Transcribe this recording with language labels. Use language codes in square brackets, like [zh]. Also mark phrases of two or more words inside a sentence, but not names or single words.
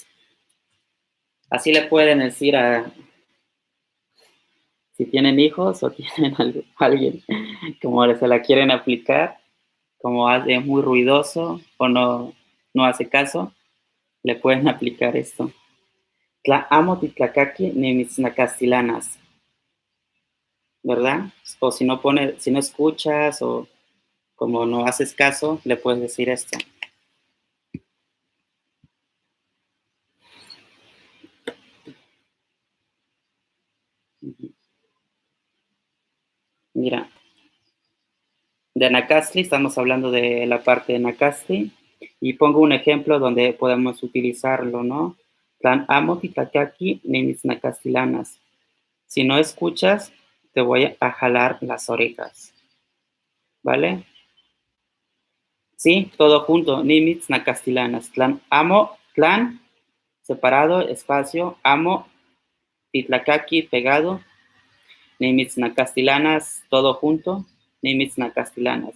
[es] Así le pueden decir si tienen hijos o tienen alguien como se la quieren aplicar, como es muy ruidoso o no hace caso, le pueden aplicar esto. [nah] Tla amo titlacaqui ni mitznacastilanas, [es] ¿verdad? O si no escuchas o como no haces caso, le puedes decir esto. Mira, de Nacastli, estamos hablando de la parte de Nacastli, y pongo un ejemplo donde podemos utilizarlo, ¿no? [nah] Tlan amo titlacaqui ni mitznacastilanas. [es] Si no escuchas, te voy a jalar las orejas, ¿vale? Sí, todo junto, [nah] ni mitznacastilanas. Tlan amo, tlan, separado, espacio, amo, titlacaqui, pegado, ni mitznacastilanas, [es] todo junto, [nah] ni mitznacastilanas.